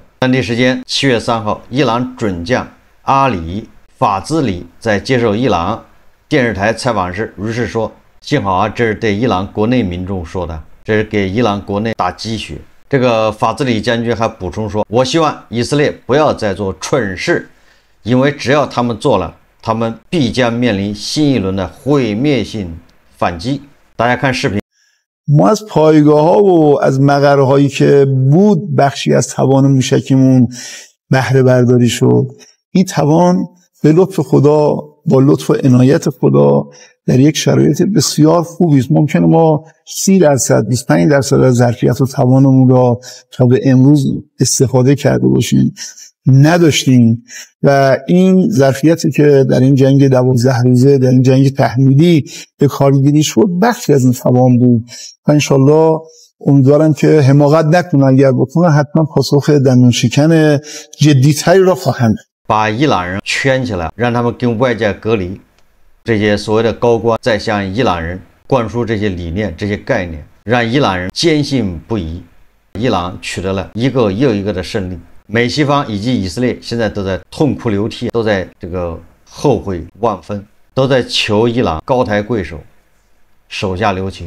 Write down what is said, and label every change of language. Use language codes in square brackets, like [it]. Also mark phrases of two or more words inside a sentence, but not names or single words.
[zh] 当地时间7月3号，伊朗准将阿里法兹里在接受伊朗电视台采访时如是说，幸好这是对伊朗国内民众说的，这是给伊朗国内打鸡血。这个法兹里将军还补充说，我希望以色列不要再做蠢事，因为只要他们做了，他们必将面临新一轮的毁灭性反击。大家看视频。 [fa] ما از پایگاه‌ها و از مقره‌هایی که بود بخشی از توان موشکیمون بهره برداری شد. این توان به لطف خدا، با لطف و عنایت خدا در یک شرایط بسیار خوبی است. ممکنه ما 30%، 25% از ظرفیت و توانمون را تا به امروز استفاده کرده باشیم نداشتیم و این ظرفیتی که در این جنگ 12 روزه، در این جنگ تحمیلی به کارگیری شد بخشی از این توان بود و انشالله امیدوارم که حماقت نکنن، اگر بکنن حتما پاسخ دندون شکن جدی‌تری را خواهند. [zh] 把伊朗人圈起来，让他们跟外界隔离。这些所谓的高官再向伊朗人灌输这些理念、这些概念，让伊朗人坚信不疑。伊朗取得了一个又一个的胜利，美西方以及以色列现在都在痛哭流涕，都在这个后悔万分，都在求伊朗高抬贵手，手下留情。